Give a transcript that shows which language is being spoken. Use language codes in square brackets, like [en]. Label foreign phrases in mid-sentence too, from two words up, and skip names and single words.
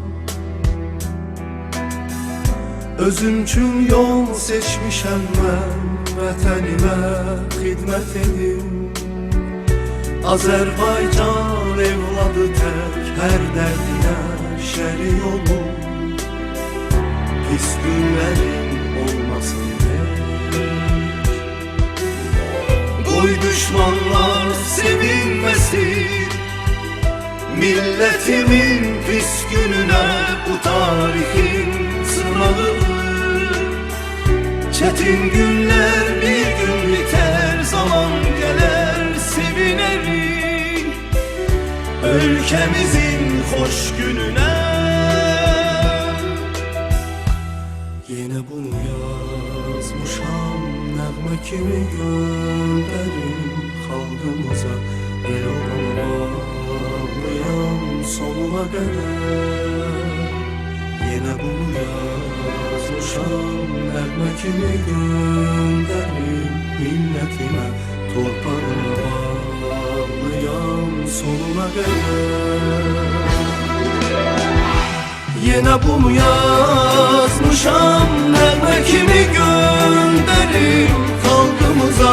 [az] özüm üçün yol seçmişəm mən, vətənimə xidmət edim. Azərbaycan evladı tək hər dərdinə şərik olum. Pis günlərin olmasın heç, qoy düşmanlar sevinməsin. [tr] Milletimin pis gününe bu tarihin sınavıdır. Çetin günler bir gün biter, zaman gelir sevinelim. Ülkemizin hoş gününe yine bunu yazmışam, [az] nəğmə kimi [tr] gönderim xalqımıza. El olana bağlıyam sonuna kadar. Yine bunu yazmışam, [az] nəğmə kimi [tr] gönderim milletime. Torpağına bağlıyam sonuna kadar. Yine bunu yazmışam, [az] nəğmə kimi [tr] gönderim xalqımıza.